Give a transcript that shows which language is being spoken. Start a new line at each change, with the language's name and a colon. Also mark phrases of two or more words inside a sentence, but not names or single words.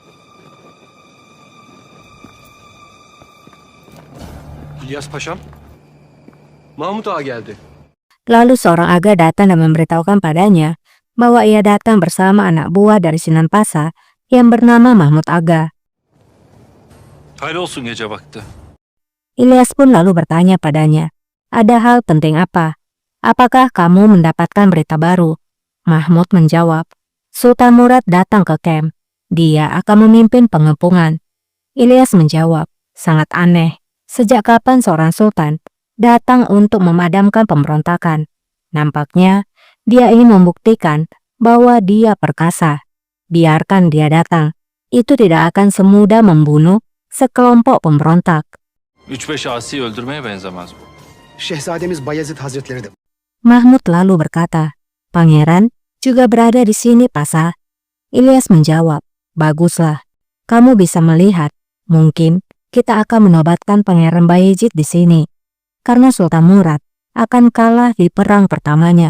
Turkish: İlyas Paşam, Mahmut Ağa geldi.
Indonesian: Lalu seorang aga datang dan memberitahukan padanya bahwa ia datang bersama anak buah dari Sinan Pasa yang bernama Mahmud Aga.
Turkish: Hayırlı olsun gece vakti.
Indonesian: İlyas pun lalu bertanya padanya, ada hal penting apa? Apakah kamu mendapatkan berita baru? Mahmud menjawab, Sultan Murad datang ke camp. Dia akan memimpin pengepungan. İlyas menjawab, sangat aneh. Sejak kapan seorang sultan datang untuk memadamkan pemberontakan? Nampaknya dia ingin membuktikan bahwa dia perkasa. Biarkan dia datang. Itu tidak akan semudah membunuh sekelompok pemberontak.
Turkish: 3-5 asi öldürmeye benzemez bu. Şehzademiz Bayezid Hazretleri de.
Indonesian: Mahmud lalu berkata, Pangeran juga berada di sini, Pasa. İlyas menjawab, baguslah. Kamu bisa melihat, mungkin kita akan menobatkan Pangeran Bayezid di sini. Karena Sultan Murad akan kalah di perang pertamanya.